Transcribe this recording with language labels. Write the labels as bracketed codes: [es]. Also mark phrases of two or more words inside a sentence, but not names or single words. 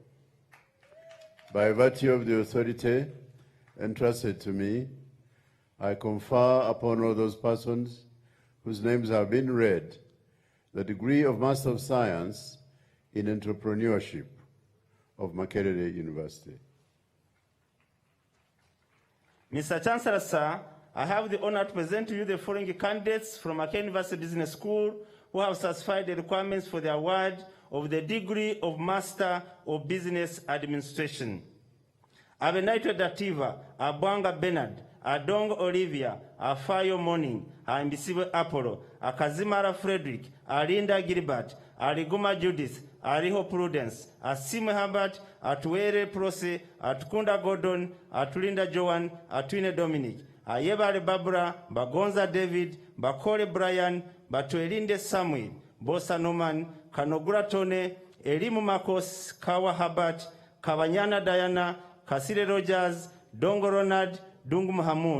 [en] By virtue of the authority entrusted to me, I confer upon all those persons whose names have been read the degree of Master of Science in Entrepreneurship of Makerere University. Mr. Chancellor, sir, I have the honor to present to you the following candidates from Makerere University Business School who have satisfied the requirements for the award of the degree of Master of Business Administration. Abenaito Dativa, Abwanga Bernard, Adong Olivia, Afayo Morning, Ambisiwe Apollo, Akazimara Frederick, Alinda Gilbert, Aliguma Judith, Ariho Prudence, Asime Herbert, Atuere Prose, Atukunda Gordon, Atulinda Joan, Atwine Dominic, Ayebare Barbara, Bagonza David, Bakore Brian, Batuelinde Samuel, Bosa Norman, Kanogura Tone, Elimu Marcos, Kawa Herbert, Kabanyana Diana, Kasile Rogers, Dongo Ronald, Dungu Mahamud,